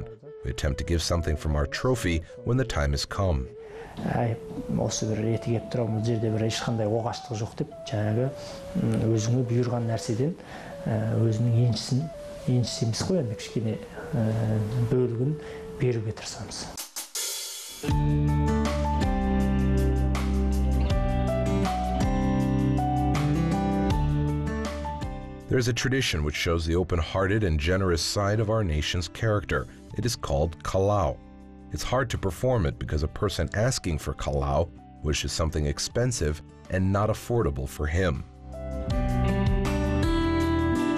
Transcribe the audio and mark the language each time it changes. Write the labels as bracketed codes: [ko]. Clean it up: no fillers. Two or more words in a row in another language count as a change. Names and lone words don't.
[en] We attempt to give something from our trophy when the time has come. [kk] Осы бір реті кеп тұра, бұл жерде бір ешқандай оғаштық жоқ деп, жаңағы өзіңе бұйырған нәрседен өзінің еншісі емес қой, енді кішкене бөлігін беруге тырысамыз. [en] There is a tradition which shows the open-hearted and generous side of our nation's character. It is called kalau. It's hard to perform it because a person asking for kalau wishes something expensive and not affordable for him.